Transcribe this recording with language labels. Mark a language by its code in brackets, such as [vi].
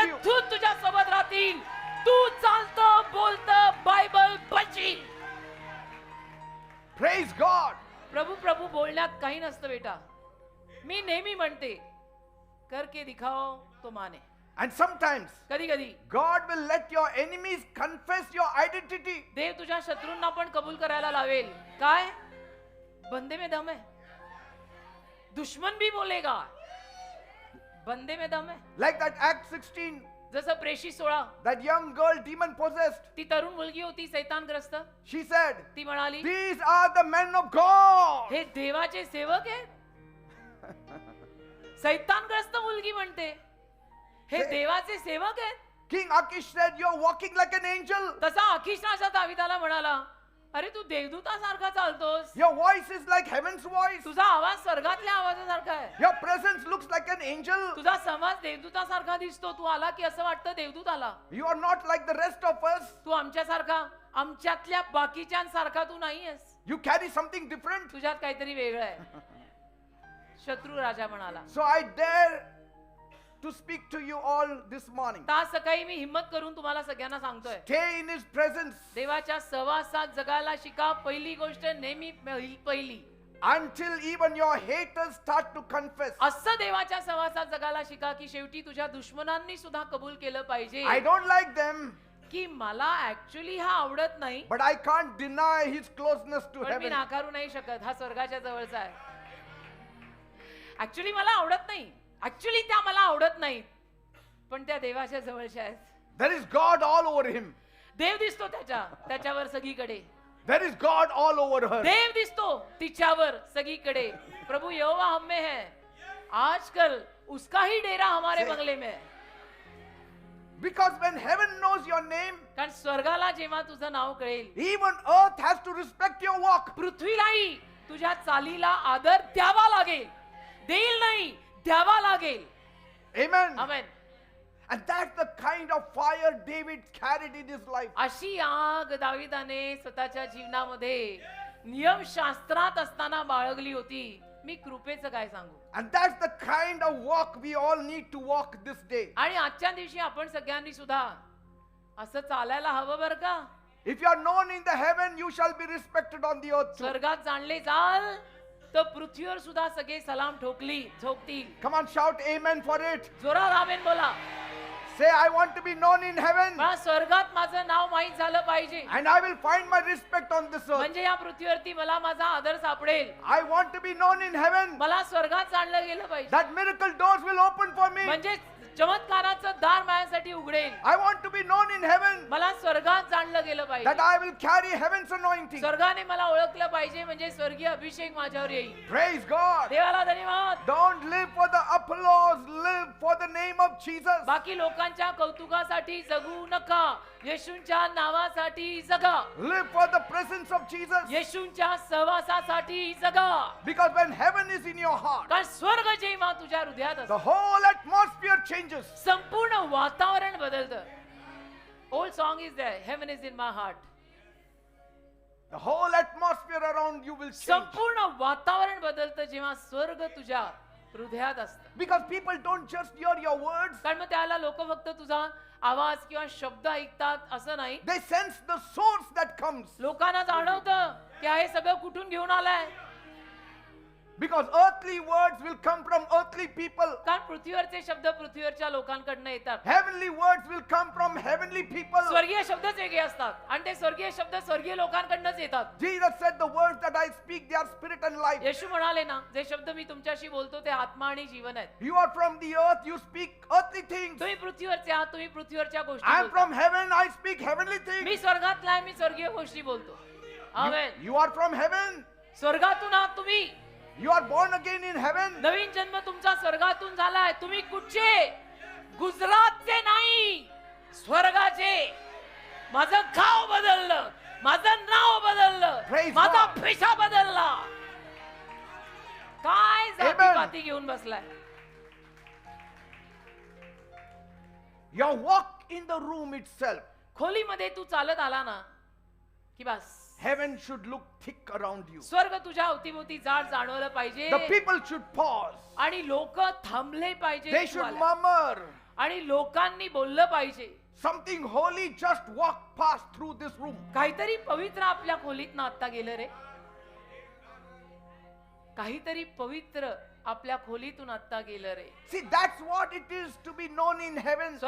[en] with you. [mr] दूत तुझ्या सोबत राहतील. तू चालतं बोलतं बायबल बची. [en] Praise God. [mr] प्रभू प्रभू बोलण्यात काही नसतं बेटा. मी नेहमी म्हणते [hi] करके दिखाओ तो माने. [en] And sometimes [mr] कधी कधी [en] God will let your enemies confess your identity. [mr] देव तुझ्या शत्रूंना पण कबूल करायला लावेल. [hi] काय बंदे में दम है. दुश्मन भी बोलेगा बंदे में दम है. [en] Like that Act 16, [mr] जसं प्रेषित 16 [en] that young girl demon possessed. [mr] ती तरुण मुलगी होती सैतानग्रस्त. [en] She said, [mr] ती म्हणाली [en] these are the men of God. [mr] हे देवाचे सेवक आहेत. सैतानग्रस्त मुलगी म्हणते हे देवाचे सेवक आहेत. [en] King Achish said, you're walking like an angel. [mr] तसा आखीश राजा दाविदाला म्हणाला अरे तू देवदूतासारखा चालतोस. [en] Your voice is like heaven's voice. [mr] तुझा आवाज स्वर्गातल्या आवाजासारखा आहे. [en] Your presence looks like an angel. [mr] तुझा समाज देवदूतासारखा दिसतो. तू आला की असं वाटतं देवदूत आला. [en] You are not like the rest of us. [mr] तू आमच्यासारखा आमच्यातल्या बाकीच्यांसारखा तू नाहीयेस. [en] You carry something different. [mr] तुझ्यात काहीतरी वेगळं आहे. शत्रू राजा म्हणाला. [en] So I dare to speak to you all this morning. [mr] आज सकाळी मी हिम्मत करून तुम्हाला सगळ्यांना सांगतोय [en] Stay in his presence [mr] देवाच्या सहवासात जगायला शिका. पहिली गोष्ट नेहमी पहिली. [en] until even your haters start to confess. [mr] असं देवाच्या सहवासात जगायला शिका की शेवटी तुझ्या दुश्मनांनी सुद्धा कबूल केलं पाहिजे [en] I don't like them, [mr] की मला ऍक्च्युली हा आवडत नाही [en] but I can't deny his closeness to [mr] पण मी [en] heaven. [mr] नाकारू नाही शकत. हा स्वर्गाच्या जवळचा आहे. ऍक्च्युली मला आवडत नाही. ऍक्च्युली त्या मला आवडत नाहीत पण त्या देवाच्या जवळच्या आहेत. [en] There is God all over him. [mr] देव दिसतो त्याच्यावर सगळीकडे. [en] There is God all over her. [mr] देव दिसतो तिच्यावर सगळीकडे. [hi] प्रभु यहोवा हम में है. आजकल उसका ही डेरा हमारे बंगले में है. [en] Because when heaven knows your name, [mr] कारण स्वर्गाला जेव्हा तुझं नाव कळेल even earth has to respect your walk. पृथ्वीलाही तुझ्या चालीला आदर द्यावा लागेल. देईल नाही द्यावा लागेल. [en] Amen. [mr] Amen. [en] And that's the kind of fire David carried in his life. [mr] अशी आग दाविदाने स्वतःच्या जीवनामध्ये नियमशास्त्रात असताना बाळगली होती, मी कृपेचं काय सांगू. [en] And that's the kind of walk we all need to walk this day. [mr] आणि आजच्या दिवशी आपण सगळ्यांनी सुद्धा असं चालायला हवं बरं का. [en] If you are known in the heaven, you shall be respected on the earth too. [mr] स्वर्गात जाणले जाल तर पृथ्वीवर सुद्धा सगळे सलाम ठोकतील. [en] Come on, shout amen for it. [mr] जोरात आमेन बोला. [en] Say, I want to be known in heaven. [mr] मला स्वर्गात माझं नाव माहीत झालं पाहिजे. [en] And I will find my respect on this earth. [mr] म्हणजे या पृथ्वीवरती मला माझा आदर सापडेल. [en] I want to be known in heaven. [mr] मला स्वर्गात जाणलं गेलं पाहिजे. [en] That miracle doors will open for me. [mr] म्हणजे चमत्काराचं दार माझ्यासाठी उघडेल. [en] I want to be known in heaven. [mr] मला स्वर्गात जाणलं गेलं [en] That [mr] पाहिजे. [en] I will carry heaven's anointing. [mr] स्वर्गाने मला ओळखलं पाहिजे, म्हणजे स्वर्गीय अभिषेक माझ्यावर येईल. [en] Praise God. [mr] देवाला धन्यवाद. [en] Don't live for the applause, live for the name of Jesus. [mr] बाकी लोकांच्या कौतुकासाठी जगू नका, येशूंच्या नावासाठी जगा. [en] Live for the presence of Jesus. [mr] येशूंच्या सहवासासाठी जगा. [en] Because when heaven is in your heart, [mr] कारण स्वर्ग जेव्हा तुझ्या हृदयात [en] the [mr] असतो, [en] whole atmosphere changes. [mr] संपूर्ण वातावरण बदलतं. [en] Old song is there, heaven is in my heart. The whole atmosphere around you will change. [mr] संपूर्ण वातावरण बदलतं जेव्हा स्वर्ग तुझ्या हृदयात असतं. [en] Because people don't just hear your words, [mr] कारण मग त्याला लोक फक्त तुझा आवाज किंवा शब्द ऐकतात असं नाही. [en] they sense the source that comes. [mr] लोकांना जाणवतं की हे सगळं कुठून घेऊन आलंय. [en] Because earthly words will come from earthly people. [mr] कारण पृथ्वीवरचे शब्द पृथ्वीवरच्या लोकांकडनं येतात. [en] Heavenly words will come from heavenly people. [mr] स्वर्गीय शब्दच वेगळे असतात आणि ते स्वर्गीय शब्द स्वर्गीय लोकांकडनंच येतात. [en] Jesus said the words that I speak, they are spirit and life. [mr] येशू म्हणाले ना, जे शब्द मी तुमच्याशी बोलतो ते आत्मा आणि जीवन आहेत. [en] You are from the earth, you speak earthly things. [mr] तुम्ही पृथ्वीवरचे आहात, तुम्ही पृथ्वीवरच्या गोष्टी [en] I am [mr] बोलता. [en] from heaven, I speak heavenly [mr] मी [en] things. [mr] स्वर्गातला आहे, मी स्वर्गीय गोष्टी बोलतो. आमेन. [en] You are from heaven. [mr] स्वर्गातून आहात तुम्ही. [en] You are born again in heaven. [mr] नवीन जन्म तुमचा स्वर्गातून झालाय. तुम्ही कुठचे? गुजरातचे नाही, स्वर्गाचे. माझं गाव बदललं, माझं नाव बदललं, [en] Praise [mr] माझा [en] God. [mr] पेशा बदलला. काय [en] Amen. [mr] जातीपाती घेऊन बसलाय. [en] Your walk in the room itself, [mr] खोलीमध्ये तू चालत आला ना की बस [en] heaven should look thick around you. [mr] स्वर्ग तुझ्या अवतीभोवती जाड जाणवलं पाहिजे. [en] The people should pause. [mr] आणि लोक थांबले पाहिजे. [en] They should murmur. [mr] आणि लोकांनी बोललं पाहिजे. [en] Something holy just walked past through this room. [mr] काहीतरी पवित्र आपल्या खोलीतनं आता गेलं रे. काहीतरी पवित्र आपल्या खोलीतून आता गेलं रे. [en] See, that's what it is to be known in heaven.